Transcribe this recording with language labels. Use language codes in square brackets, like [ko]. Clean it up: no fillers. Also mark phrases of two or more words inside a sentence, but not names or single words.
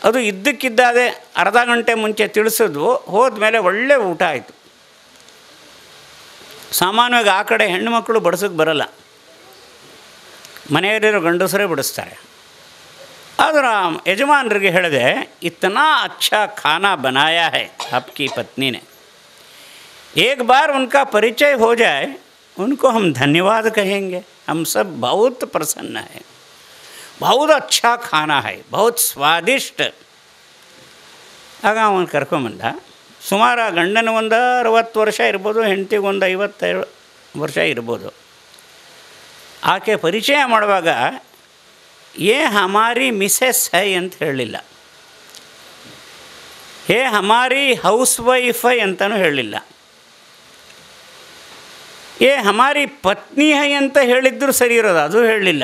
[kn] ಅದು ಇದ್ದಕ್ಕಿದ್ದಾದೆ ಅರ್ಧ ಗಂಟೆ ಮುಂಚೆ ತಿಳಿಸಿದ್ವು. ಹೋದ್ಮೇಲೆ ಒಳ್ಳೆ ಊಟ ಆಯಿತು. ಸಾಮಾನ್ಯವಾಗಿ ಆ ಕಡೆ ಹೆಣ್ಣುಮಕ್ಕಳು ಬಡಿಸೋಕ್ಕೆ ಬರಲ್ಲ, ಮನೆಯಲ್ಲಿರೋ ಗಂಡಸರೇ ಬಡಿಸ್ತಾರೆ. ಆದ್ರೆ ಯಜಮಾನರಿಗೆ ಹೇಳಿದೆ, [hi] ಇतना अच्छा खाना बनाया है आपकी पत्नी ने, एक बार उनका परिचय हो जाए उनको हम धन्यवाद कहेंगे, हम सब बहुत प्रसन्न है, बहुत अच्छा खाना है, बहुत स्वादिष्ट. [kn] ಆಗ ಅವನು ಕರ್ಕೊಂಬಂದ. ಸುಮಾರು ಆ ಗಂಡನ ಒಂದು 60 ವರ್ಷ ಇರ್ಬೋದು, ಹೆಂಡತಿಗೆ ಒಂದು 52 ವರ್ಷ ಇರ್ಬೋದು. ಆಕೆ ಪರಿಚಯ ಮಾಡುವಾಗ [hi] ये हमारी मिसेस है [kn] ಅಂತ ಹೇಳಲಿಲ್ಲ, [hi] ये हमारी हाउस वाइफ है [kn] ಅಂತಲೂ ಹೇಳಲಿಲ್ಲ, [hi] ये हमारी पत्नी है [kn] ಅಂತ ಹೇಳಿದ್ರು ಸರಿ ಇರೋದು, ಅದು ಹೇಳಲಿಲ್ಲ.